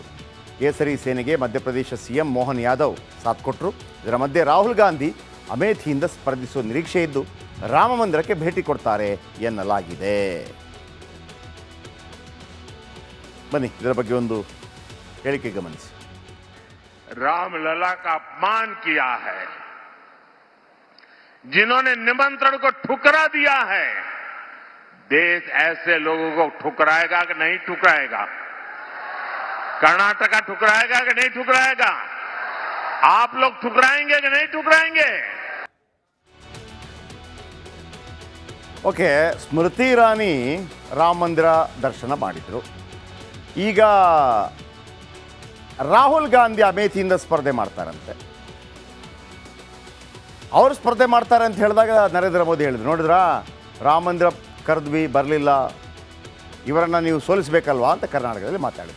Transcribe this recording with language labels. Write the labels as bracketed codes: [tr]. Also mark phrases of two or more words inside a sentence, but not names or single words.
[kn] ಕೇಸರಿ ಸೇನೆಗೆ ಮಧ್ಯಪ್ರದೇಶ ಸಿಎಂ ಮೋಹನ್ ಯಾದವ್ ಸಾಥ್ ಕೊಟ್ಟರು. ಇದರ ಮಧ್ಯೆ ರಾಹುಲ್ ಗಾಂಧಿ ಅಮೇಥಿಯಿಂದ ಸ್ಪರ್ಧಿಸುವ ನಿರೀಕ್ಷೆ ಇದ್ದು ರಾಮ ಮಂದಿರಕ್ಕೆ ಭೇಟಿ ಕೊಡ್ತಾರೆ ಎನ್ನಲಾಗಿದೆ. ಬನ್ನಿ ಇದರ ಬಗ್ಗೆ ಒಂದು ಹೇಳಿಕೆ ಗಮನಿಸಿ. [hi] रामलला का अपमान किया है, जिन्होंने निमंत्रण को ठुकरा दिया है, देश ऐसे लोगों को ठुकराएगा कि नहीं ठुकराएगा? कर्नाटका ठुकराएगा कि नहीं ठुकराएगा? आप लोग ठुकराएंगे कि नहीं ठुकराएंगे? [kn] ಓಕೆ, ಸ್ಮೃತಿ ಇರಾನಿ ರಾಮ ಮಂದಿರ ದರ್ಶನ ಮಾಡಿದರು. ಈಗ ರಾಹುಲ್ ಗಾಂಧಿ ಅಮೇಥಿಯಿಂದ ಸ್ಪರ್ಧೆ ಮಾಡ್ತಾರಂತೆ. ಅವರು ಸ್ಪರ್ಧೆ ಮಾಡ್ತಾರೆ ಅಂತ ಹೇಳಿದಾಗ ನರೇಂದ್ರ ಮೋದಿ ಹೇಳಿದ್ರು, ನೋಡಿದ್ರಾ ರಾಮ ಮಂದಿರ ಕರೆದ್ವಿ ಬರಲಿಲ್ಲ, ಇವರನ್ನು ನೀವು ಸೋಲಿಸಬೇಕಲ್ವಾ ಅಂತ ಕರ್ನಾಟಕದಲ್ಲಿ ಮಾತಾಡಿದರು.